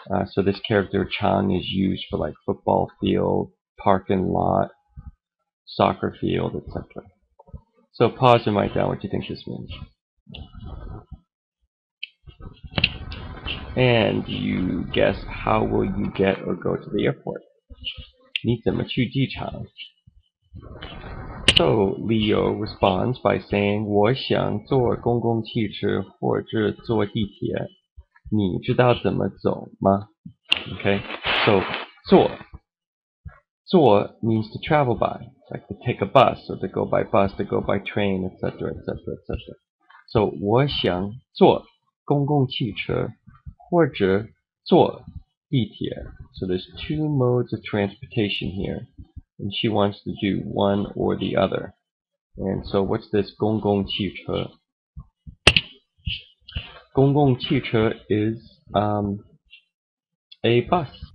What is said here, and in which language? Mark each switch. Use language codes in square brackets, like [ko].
[en] So this character Chang is used for like football field, parking lot, soccer field, etc. So pause and write down what you think this means. And you guess, how will you get or go to the airport? [zh] 你怎么去机场? [en] So Leo responds by saying, [zh] 我想坐公共汽车或者坐地铁. 你知道怎么走吗? [en] Okay, so 坐 means to travel by, like to take a bus, or to go by bus, to go by train, etc., etc., etc. [zh] So 我想坐公共汽车或者坐地铁. [en] So there's two modes of transportation here, and she wants to do one or the other. And so what's this 公共汽车? 公共汽车 is a bus.